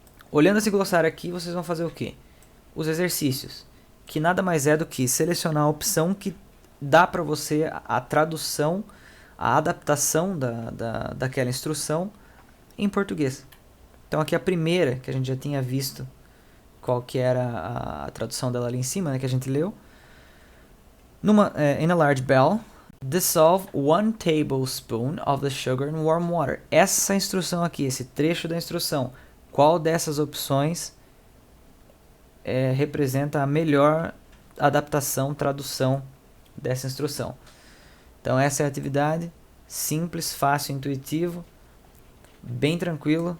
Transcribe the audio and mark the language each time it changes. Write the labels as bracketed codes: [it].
[pt] Olhando esse glossário aqui, vocês vão fazer o quê? Os exercícios, que nada mais é do que selecionar a opção que dá para você a tradução, a adaptação daquela instrução em português. Então aqui a primeira, que a gente já tinha visto qual que era a tradução dela ali em cima, né, que a gente leu. [en] In a large bowl, dissolve 1 tablespoon of the sugar in warm water. [pt] Essa instrução aqui, esse trecho da instrução, qual dessas opções representa a melhor adaptação, tradução dessa instrução? Então essa é a atividade, simples, fácil, intuitivo, bem tranquilo.